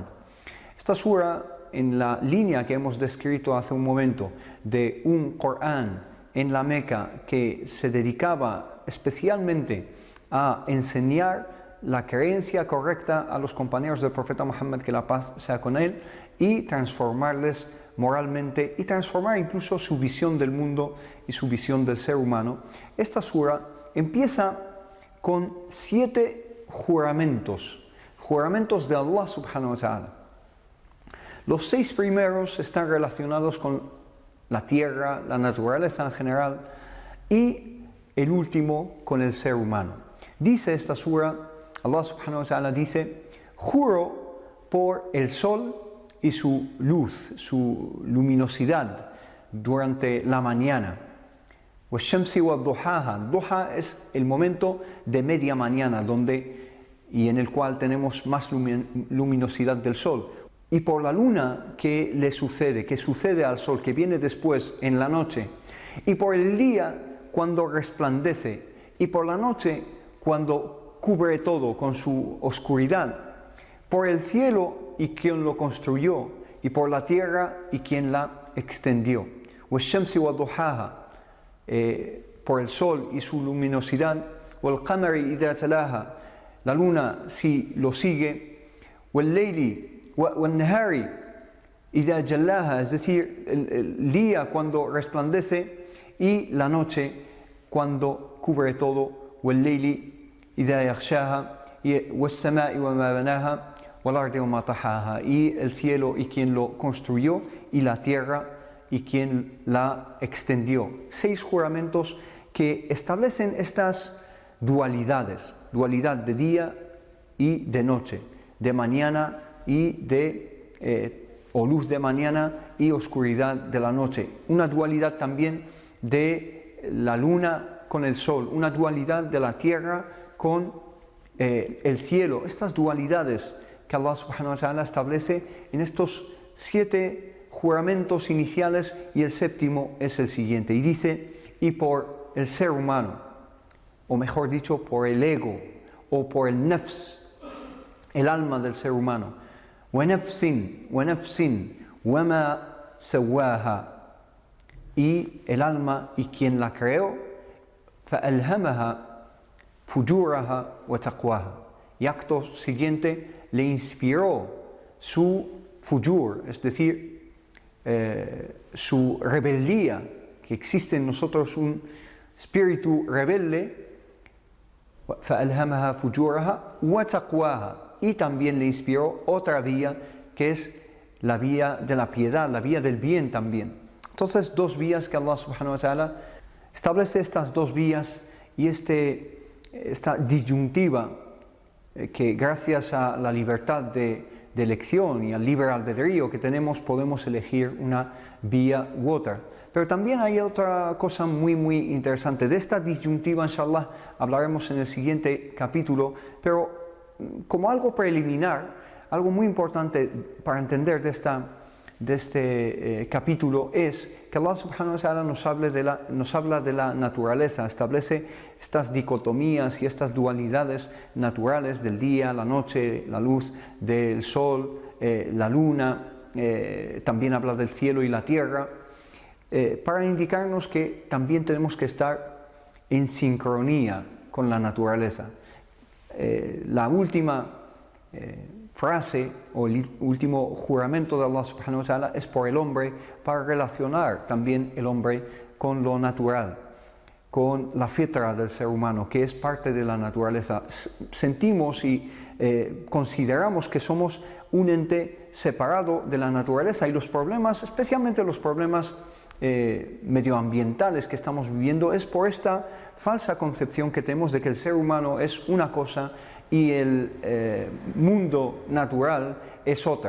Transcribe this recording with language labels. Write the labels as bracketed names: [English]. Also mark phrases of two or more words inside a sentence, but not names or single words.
[Spanish] Esta sura, en la línea que hemos descrito hace un momento de un Corán en la Meca que se dedicaba especialmente a enseñar la creencia correcta a los compañeros del profeta Muhammad, que la paz sea con él, y transformarles moralmente y transformar incluso su visión del mundo y su visión del ser humano. Esta sura empieza con 7 juramentos de [Arabic] الله سبحانه وتعالى. [Spanish] Los 6 primeros están relacionados con la tierra, la naturaleza en general, y el último con el ser humano. Dice esta sura, [Arabic] الله سبحانه وتعالى [Spanish] dice: juro por el sol y su luz, su luminosidad durante la mañana. [Arabic] وَالشَّمْسِ وَالضُّحَاهَا. [Spanish] Duha es el momento de media mañana y en el cual tenemos más luminosidad del sol. Y por la luna que le sucede, que sucede al sol, que viene después en la noche. Y por el día cuando resplandece. Y por la noche cuando cubre todo con su oscuridad, por el cielo y quien lo construyó, y por la tierra y quien la extendió. [Arabic] وَالشَّمْسِ وَضُحَاهَا, [Spanish] por el sol y su luminosidad. [Arabic] وَالْقَمَرِ إِذَا تَلَاهَا, [Spanish] la luna si lo sigue. [Arabic] وَاللَّيْلِ وَالنَّهَارِ إِذَا جَلَّاهَا, [Spanish] es decir, el día cuando resplandece y la noche cuando cubre todo. [Arabic] وَاللَّيْلِ إذا يغشاها والسماء وما بناها والأرض وما طحاها, [Spanish] y el cielo y quien lo construyó, y la tierra y quien la extendió. 6 juramentos que establecen estas dualidades, dualidad de día y de noche, de mañana y o luz de mañana y oscuridad de la noche. Una dualidad también de la luna con el sol, una dualidad de la tierra con el cielo. Estas dualidades que [Arabic] الله سبحانه وتعالى [Spanish] establece en estos 7 juramentos iniciales, y el séptimo es el siguiente, y dice: y por el ser humano, o mejor dicho, por el ego, o por el nafs, el alma del ser humano. [Arabic] وَنَفْسٍ وَمَا سَوَّاهَا, [Spanish] y el alma y quien la creó. [Arabic] فَأَلْهَمَهَا فُجُورَهَا وَتَقْوَاهَا, [Spanish] y acto siguiente le inspiró su fujur, es decir, su rebeldía, que existe en nosotros un espíritu rebelde, [Arabic] فَأَلْهَمَهَا فُجُورَهَا وَتَقْوَاهَا, [Spanish] y también le inspiró otra vía, que es la vía de la piedad, la vía del bien también. Entonces, dos vías que [Arabic] الله سبحانه وتعالى [Spanish] establece, estas dos vías y esta disyuntiva que gracias a la libertad de elección y al libre albedrío que tenemos, podemos elegir una vía u otra. Pero también hay otra cosa muy interesante. De esta disyuntiva, inshallah, hablaremos en el siguiente capítulo, pero como algo preliminar, algo muy importante para entender de este capítulo es que [Arabic] الله سبحانه وتعالى [Spanish] nos habla de la naturaleza, establece estas dicotomías y estas dualidades naturales del día, la noche, la luz del sol, la luna, también habla del cielo y la tierra, para indicarnos que también tenemos que estar en sincronía con la naturaleza. La última frase o el último juramento de [Arabic] الله سبحانه وتعالى [Spanish] es por el hombre, para relacionar también el hombre con lo natural, con la fitra del ser humano, que es parte de la naturaleza. Sentimos y consideramos que somos un ente separado de la naturaleza, y los problemas, especialmente los problemas medioambientales que estamos viviendo, es por esta falsa concepción que tenemos de que el ser humano es una cosa y el mundo natural es otra.